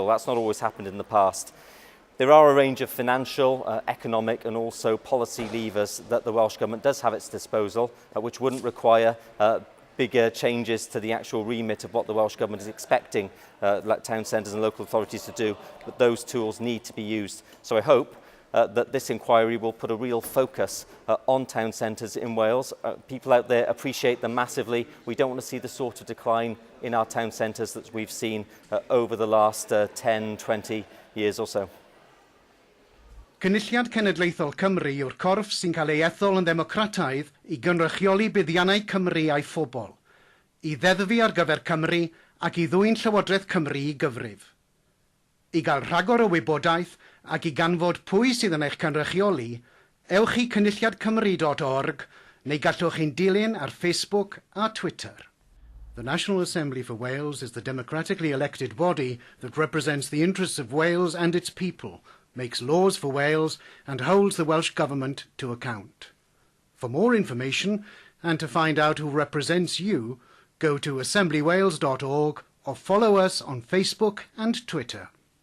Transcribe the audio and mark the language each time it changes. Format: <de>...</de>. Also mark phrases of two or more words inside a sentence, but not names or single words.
<en>That's not always happened in the past. There are a range of financial, economic and also policy levers that the Welsh Government does have at its disposal, which wouldn't require bigger changes to the actual remit of what the Welsh Government is expecting town centres and local authorities to do, but those tools need to be used. So I hope that this inquiry will put a real focus on town centres in Wales. People out there appreciate them massively. We don't want to see the sort of decline in our town centres that we've seen over the last 10, 20 years or so.</en> <cy>Cynulliad Cenedlaethol Cymru yw'r corff sy'n cael ei ethol yn ddemocrataidd i gynrychioli buddiannau Cymru a'i phobl, i ddeddfu ar gyfer Cymru ac i ddwyn Llywodraeth Cymru i gyfrif. I gael rhagor o wybodaeth ac i ganfod pwy sydd yn eich cynrychioli, ewch i cynulliadcymru.org neu gallwch chi'n dilyn ar Facebook a Twitter.</cy> <en>The National Assembly for Wales is the democratically elected body that represents the interests of Wales and its people, makes laws for Wales and holds the Welsh Government to account. For more information and to find out who represents you, go to assemblywales.org or follow us on Facebook and Twitter.</en>